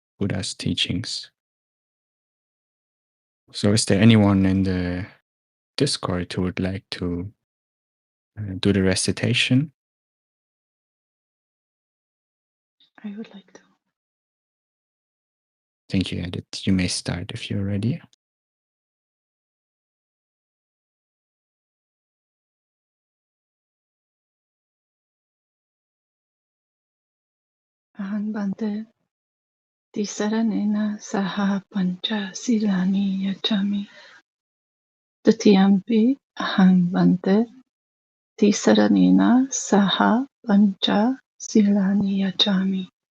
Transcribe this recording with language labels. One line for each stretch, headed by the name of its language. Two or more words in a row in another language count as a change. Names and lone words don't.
English: So is there anyone in the Discord who would like to do the recitation? I would like to. Thank you, Edith. You may start if you're ready.
Pali: Aham Bante Tisaranena Saha Pancha Silani Yachami Tatiyampi Aham Bante Tisaranena Saha Pancha Silani Yachami